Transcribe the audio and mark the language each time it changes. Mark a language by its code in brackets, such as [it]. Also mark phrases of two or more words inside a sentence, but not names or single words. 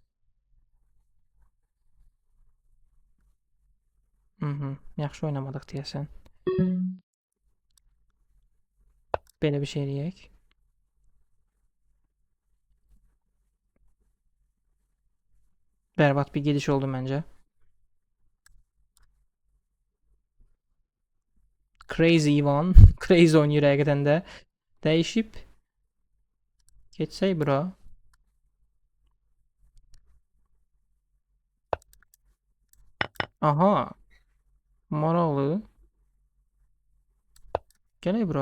[az] Yaxşı oynamadıq deyəsən. Belə bir şey eləyək. Bərbad bir gediş oldu məncə. Crazy Ivan. Crazy oynayır həqiqətən də. Dəyişib. Geçsək bura. Aha. Maraqlı. Gələk bura.